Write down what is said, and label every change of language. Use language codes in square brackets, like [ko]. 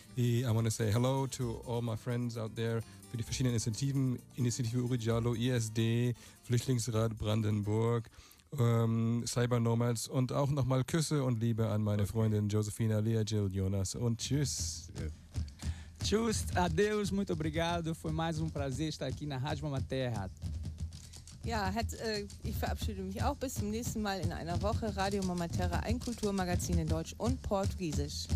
[en] Y I want to say hello to all my friends out there [de] für die verschiedenen Initiativen, Initiative Uri Diallo, ISD, Flüchtlingsrat Brandenburg, Cyber Nomads und auch nochmal Küsse und Liebe an meine Freundin Josefina, Lea, Jill, Jonas und tschüss. [pt] Tschüss, adeus, muito obrigado. Foi mais prazer estar aqui na Rádio Mama Terra. [de] Ja, ich verabschiede mich auch. Bis zum nächsten Mal in einer Woche. Radio Mama Terra, ein Kulturmagazin in Deutsch und Portugiesisch.